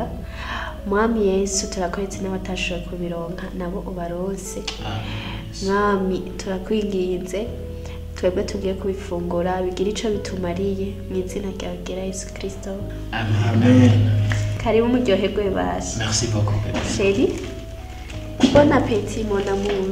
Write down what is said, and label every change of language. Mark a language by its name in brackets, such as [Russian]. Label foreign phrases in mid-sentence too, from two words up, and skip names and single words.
[Rundi] Mwami Yesu turakoretse n'abatashoboye kubironka nabo ubaronse. Mwami turakwinginze twebwe tugiye kubifungura bigira ico bitumariye mu izina rya Yesu Kristo. Amen. Karibu muryoherwe basi. [French] Merci beaucoup bébé. Chérie. Bon appétit mon amour.